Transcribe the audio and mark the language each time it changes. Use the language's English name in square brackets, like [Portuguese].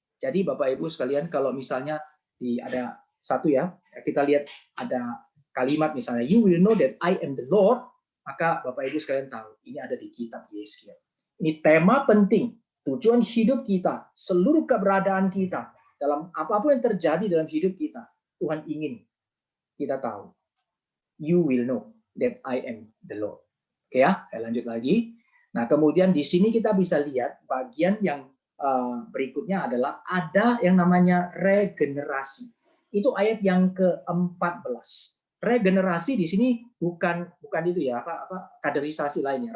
[Indonesian] Jadi Bapak Ibu sekalian, kalau misalnya ada satu ya, kita lihat ada kalimat misalnya, [English] you will know that I am the Lord, [Indonesian] maka Bapak Ibu sekalian tahu, ini ada di kitab Yeskiel. Ini tema penting, tujuan hidup kita, seluruh keberadaan kita, dalam apapun yang terjadi dalam hidup kita, Tuhan ingin kita tahu. [English] You will know that I am the Lord. [Indonesian] Oke ya, saya lanjut lagi. Nah, kemudian di sini kita bisa lihat bagian yang berikutnya adalah ada yang namanya regenerasi. Itu ayat yang ke-14. Regenerasi di sini bukan itu ya, kaderisasi lainnya.